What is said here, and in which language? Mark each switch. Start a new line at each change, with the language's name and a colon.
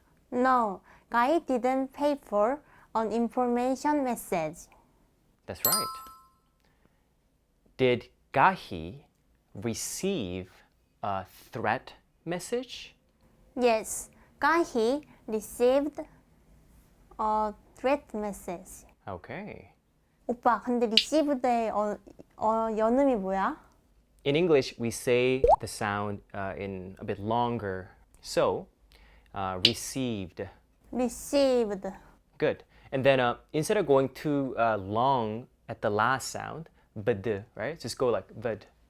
English: no, Guy didn't pay for an information message. That's right. Did Gahi receive a threat message? Yes, Guy received a threat message. Okay.
Korean: 오빠, 근데 received의 연음이 뭐야?
English: In English, we say the sound in a bit longer. So, received. Received. Good. And then instead of going too long at the last sound, bd, right? Just go like bd.